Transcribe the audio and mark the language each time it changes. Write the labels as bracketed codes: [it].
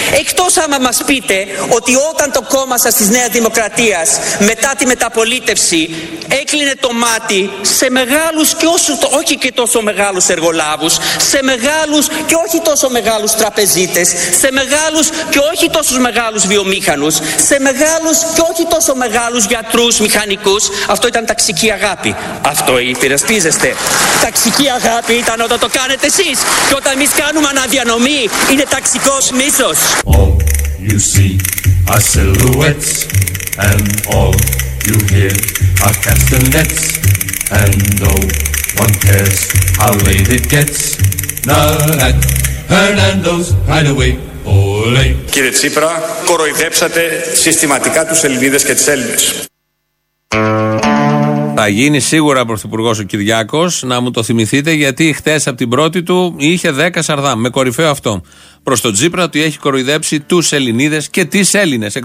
[el] Εκτός άμα μας πείτε ότι όταν το κόμμα σας της Νέας Δημοκρατίας μετά τη μεταπολίτευση έκλεινε το μάτι σε μεγάλους και όχι και τόσο μεγάλους εργολάβους, σε μεγάλους και όχι τόσο μεγάλους τραπεζίτες, σε μεγάλους και όχι τόσο μεγάλους βιομήχανους, σε μεγάλους και όχι τόσο μεγάλους γιατρούς, μηχανικούς. Αυτό ήταν ταξική αγάπη. Αυτό υπερασπίζεστε. Ταξική αγάπη ήταν όταν το κάνετε εσείς. Και όταν εμείς κάνουμε αναδιανομή, είναι ταξικός μίσος. [en] All you see are silhouettes and all you hear are castanets, and no one cares how late it gets. Not at Hernando's Hideaway. Ole. [el] Κύριε Τσίπρα, κοροϊδέψατε συστηματικά τους Ελληνίδες και τις Έλληνες. Θα γίνει σίγουρα πρωθυπουργός ο Κυριάκος, να μου το θυμηθείτε, γιατί χτες από την πρώτη του είχε 10 σαρδάμ, με κορυφαίο αυτό, προς τον Τσίπρα, ότι έχει κοροϊδέψει τους Ελληνίδες και τις Έλληνες.